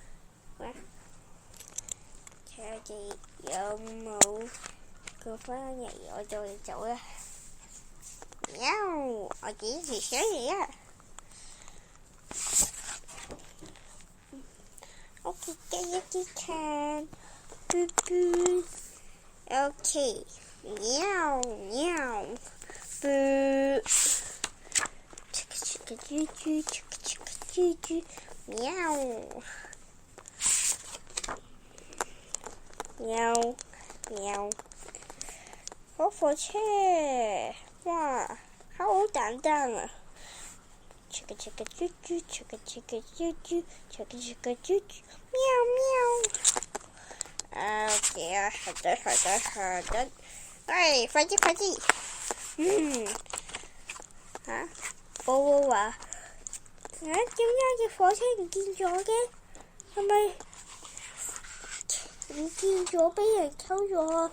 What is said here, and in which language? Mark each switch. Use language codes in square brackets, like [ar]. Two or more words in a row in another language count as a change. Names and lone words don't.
[yue] 睇下佢有冇過返嚟，我就嚟走啦。喵！我幾時上嚟啊？我記得一啲看，嘟嘟。OK，喵喵，嘟。啾啾，啾啾，喵。喵喵，火車，哇，好簡單啊！啾啾啾啾，啾啾啾啾，啾啾啾啾，喵喵。OK，好的。喂，快啲！我話，點解隻火車唔見咗嘅？係咪唔見咗，俾人偷咗啊？